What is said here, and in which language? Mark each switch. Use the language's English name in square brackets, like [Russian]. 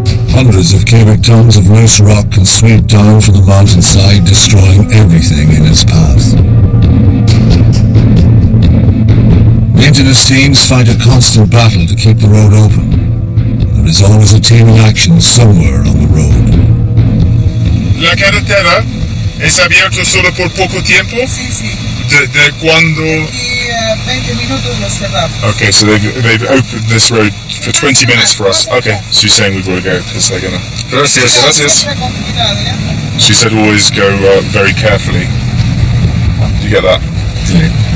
[English] Hundreds of cubic tons of loose rock can sweep down from the mountainside, destroying everything in its path. Maintenance teams fight a constant battle to keep the road open. There is always a team in action somewhere on the road. [Spanish] La carretera es abierto solo por poco tiempo? Sí, sí. De cuando... Y 20 minutos lo cerramos. [English] Okay, so they've opened this road for 20 minutes for us. Okay, so you're saying we've got to go because they're gonna... [Spanish] Gracias. Siempre con cuidado, ¿ya? [English] She said always go very carefully. Do you get that? Yeah.